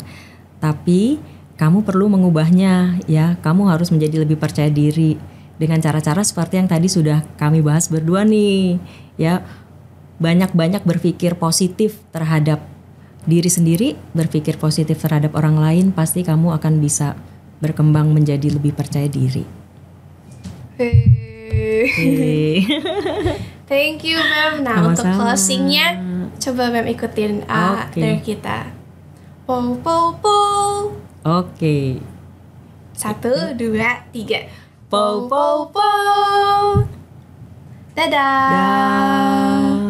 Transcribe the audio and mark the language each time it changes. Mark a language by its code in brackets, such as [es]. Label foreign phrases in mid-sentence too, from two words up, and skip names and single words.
[id] Tapi kamu perlu mengubahnya ya, kamu harus menjadi lebih percaya diri dengan cara-cara seperti yang tadi sudah kami bahas berdua nih ya. Banyak-banyak berpikir positif terhadap diri sendiri, berpikir positif terhadap orang lain, pasti kamu akan bisa berkembang menjadi lebih percaya diri. [en] Thank you, [id] Mem. Nah, sama-sama. Untuk closingnya, coba Mem ikutin dari kita. Po po po. Oke. 1, 2, 3. Po po po. Dadah. Dah.